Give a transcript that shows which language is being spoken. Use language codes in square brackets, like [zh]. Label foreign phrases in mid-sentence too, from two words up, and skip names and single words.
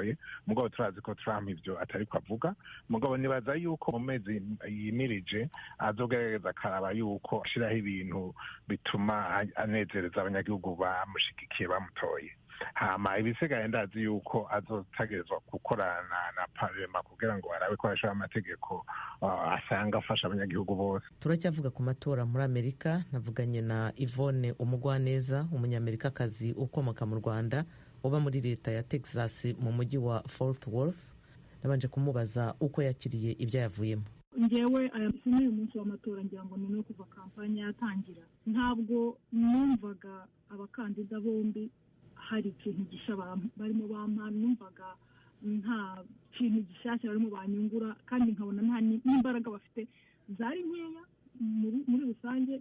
[rn] Mugabo turazi turazi ko Trump ivyo atari kwavuga mugabo nibaza yuko mu mezi yimirije azogerageza akaraba yuko ashiraho ibintu bituma anezereza abanyagihugu bamushigikiye bamutoye hama ibisigaye ndazi yuko azotegerezwa gukorana na parlement kugira ngo arabe ko ashobora amategeko asanga afasha abanyagihugu bose. [rw] Turacyavuga ku matora muri Amerika. Navuganye na Yvonne Umugwaneza, umunyamerikakazi ukomoka mu Rwanda uba muri leta ya Texas mu mujyi wa Fort Worth. Nabanje kumubaza uko yakiriye ibyo yavuyemo. Ngewe uyu munsi w'amatora ngira ngo ni no kuva kampanya yatangira, ntabwo numvaga abakandida bombi hari ikintu gisha barimo bampa, numvaga nta kintu gishyashya barimo banyungura, kandi nkabona nta n'imbaraga bafite zari nkeya muri rusange.